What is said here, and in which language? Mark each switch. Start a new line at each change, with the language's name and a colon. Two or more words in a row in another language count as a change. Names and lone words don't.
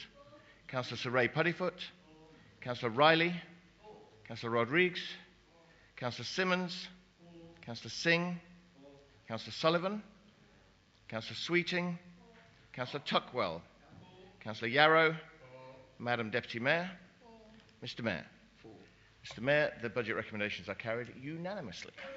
English: Councillor Saray Puddifoot. Councillor Riley. Councillor Rodrigues. Councillor Simmons. Councillor Singh. Councillor Sullivan. Councillor Sweeting. Councillor Tuckwell. Councillor Yarrow. Madam Deputy Mayor. Mr. Mayor. Mr. Mayor, the budget recommendations are carried unanimously.